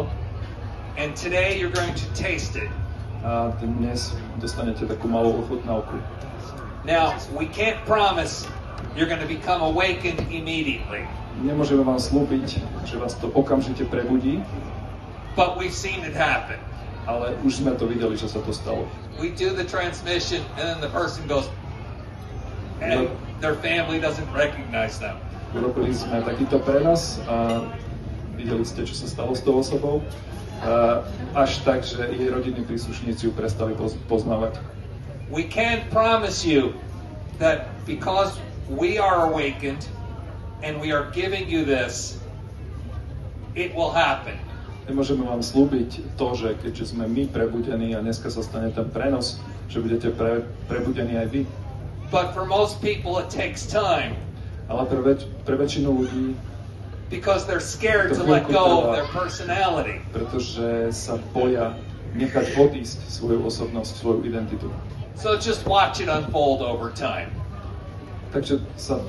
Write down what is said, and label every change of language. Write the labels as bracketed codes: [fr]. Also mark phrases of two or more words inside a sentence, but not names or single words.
[en] And today you're going to taste it. [sk] a dnes dostanete takú malú ochutnávku. [en] Now, we can't promise you're going to become awakened immediately, [sk] Nemôžeme vám slúbiť, že vás to okamžite prebudí, [en] but we've seen it happen. [sk] ale už sme to videli, že sa to stalo. [en] We do the transmission and then the person goes, and their family doesn't recognize them. [sk] Urobili sme takýto prenos a videli ste, čo sa stalo s tou osobou. Až tak, že jej rodinní príslušníci ju prestali poznávať. [en] We can't promise you that because we are awakened and we are giving you this, it will happen. [sk] Nemôžeme vám slúbiť to, že keďže sme my prebudení a dneska sa stane ten prenos, že budete prebudení aj vy. [en] But for most people it takes time [sk] Ale pre väčšinu ľudí, [en] because they're scared to let go of their personality. [sk] pretože sa boja nechať odísť svoju osobnosť, svoju identitu. [en] So just watch it unfold over time. [sk] Takže sa